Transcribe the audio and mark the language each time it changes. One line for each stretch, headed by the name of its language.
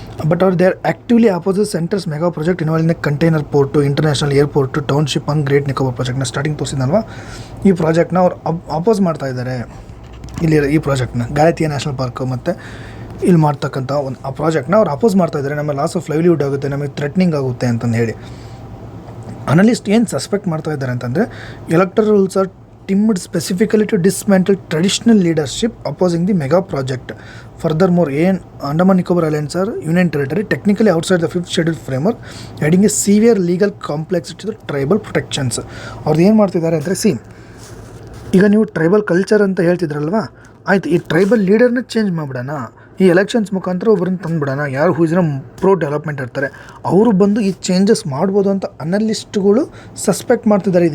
English: but ಅವ್ರು they are actively opposes centres mega project involve in container port, international airport, township on great Nicobar ಪ್ರಾಜೆಕ್ಟ್ನ starting
Kannada: ತೋರಿಸಿದಲ್ವ. ಈ ಪ್ರಾಜೆಕ್ಟ್ನ ಅವ್ರು oppose ಮಾಡ್ತಾ ಇದ್ದಾರೆ. ಇಲ್ಲಿ ಈ ಪ್ರಾಜೆಕ್ಟ್ನ ಗಾಯತಿಯ ನ್ಯಾಷನಲ್ ಪಾರ್ಕು ಮತ್ತು ಇಲ್ಲಿ ಮಾಡ್ತಕ್ಕಂಥ ಆ ಪ್ರಾಜೆಕ್ಟ್ನ ಅವ್ರು ಅಪೋಸ್ ಮಾಡ್ತಾ ಇದ್ದಾರೆ. ನಮಗೆ ಲಾಸ್ ಆಫ್ ಲೈವ್ಲಿಹುಡ್ ಆಗುತ್ತೆ, ನಮಗೆ ಥ್ರೆಟ್ನಿಂಗ್ ಆಗುತ್ತೆ ಅಂತಂದು ಹೇಳಿ. ಅನಲಿಸ್ಟ್ ಏನು ಸಸ್ಪೆಕ್ಟ್ ಮಾಡ್ತಾ ಇದ್ದಾರೆ ಅಂತಂದರೆ
English: Electoral rules are timid specifically to dismantle traditional leadership opposing the mega project. Furthermore, Andaman Nicobar Islands are union territory technically outside the 5th schedule framework, adding a severe legal complexity to the tribal protections.
Kannada: ಅವ್ರದ್ದು ಏನು ಮಾಡ್ತಿದ್ದಾರೆ ಅಂದರೆ, ಈಗ ನೀವು tribal culture ಅಂತ ಹೇಳ್ತಿದ್ರಲ್ವ, ಆಯ್ತು, ಈ tribal ಲೀಡರ್ನ change ಮಾಡಿಬಿಡೋಣ, ಈ ಎಲೆಕ್ಷನ್ಸ್ ಮುಖಾಂತರ ಒಬ್ಬರನ್ನ ತಂದುಬಿಡೋಣ, ಯಾರು ಹೂಸಿನ ಪ್ರೋ ಡೆವಲಪ್ಮೆಂಟ್ ಇರ್ತಾರೆ ಅವರು ಬಂದು ಈ ಚೇಂಜಸ್ ಮಾಡ್ಬೋದು ಅಂತ ಅನಲಿಸ್ಟ್ಗಳು ಸಸ್ಪೆಕ್ಟ್ ಮಾಡ್ತಿದ್ದಾರೆ.